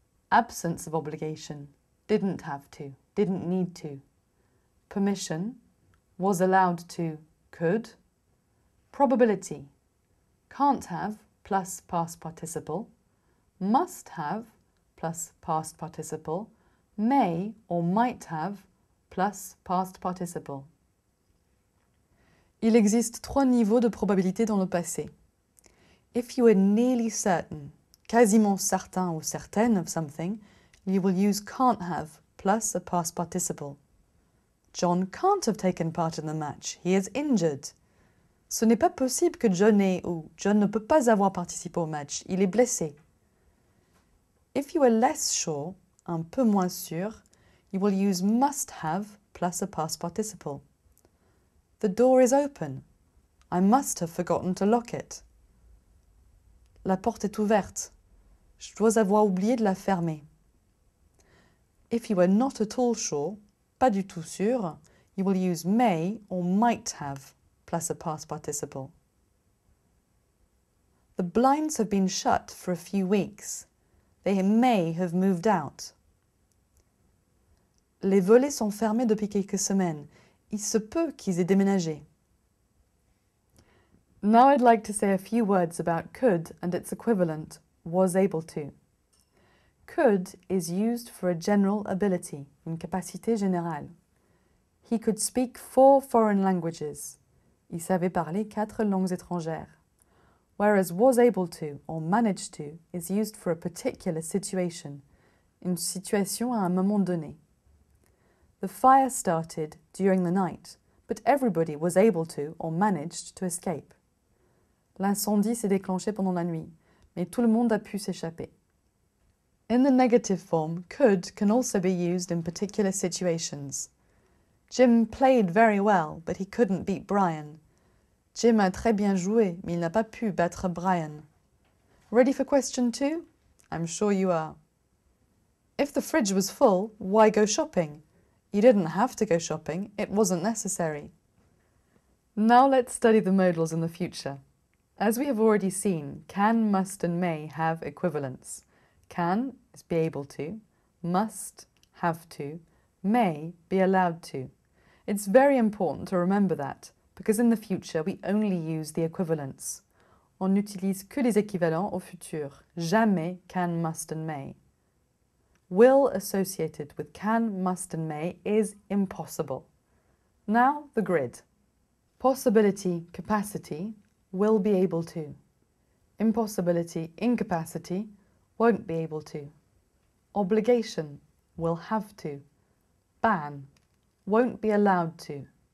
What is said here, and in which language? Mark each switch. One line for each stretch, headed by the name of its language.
English: absence of obligation, didn't have to, didn't need to, permission, was allowed to, could, probability, can't have plus past participle, must have plus past participle, may or might have plus past participle.
French: Il existe 3 niveaux de probabilité dans le passé.
English: If you are nearly certain,
French: quasiment certain ou certaine
English: of something, you will use can't have plus a past participle. John can't have taken part in the match. He is injured.
French: Ce n'est pas possible que John ait ou John ne peut pas avoir participé au match. Il est blessé.
English: If you are less sure,
French: un peu moins sûr,
English: you will use must have plus a past participle. The door is open. I must have forgotten to lock it.
French: La porte est ouverte. Je dois avoir oublié de la fermer.
English: If you are not at all sure,
French: pas du tout sûr,
English: you will use may or might have plus a past participle. The blinds have been shut for a few weeks. They may have moved out.
French: Les volets sont fermés depuis quelques semaines. Il se peut qu'ils aient déménagé.
English: Now I'd like to say a few words about could and its equivalent, was able to. Could is used for a general ability,
French: une capacité générale.
English: He could speak 4 foreign languages.
French: Il savait parler 4 langues étrangères.
English: Whereas was able to or managed to is used for a particular situation,
French: une situation à un moment donné.
English: The fire started during the night, but everybody was able to or managed to escape.
French: L'incendie s'est déclenché pendant la nuit, mais tout le monde a pu s'échapper.
English: In the negative form, could can also be used in particular situations. Jim played very well, but he couldn't beat Brian.
French: Jim a très bien joué, mais il n'a pas pu battre Brian.
English: Ready for question 2? I'm sure you are. If the fridge was full, why go shopping? You didn't have to go shopping, it wasn't necessary. Now let's study the modals in the future. As we have already seen, can, must and may have equivalents. Can is be able to, must, have to, may be allowed to. It's very important to remember that, because in the future we only use the equivalents.
French: On n'utilise que les équivalents au futur, jamais can, must and may.
English: Will associated with can, must and may is impossible. Now the grid. Possibility, capacity, will be able to. Impossibility, incapacity, won't be able to. Obligation, will have to. Ban, won't be allowed to.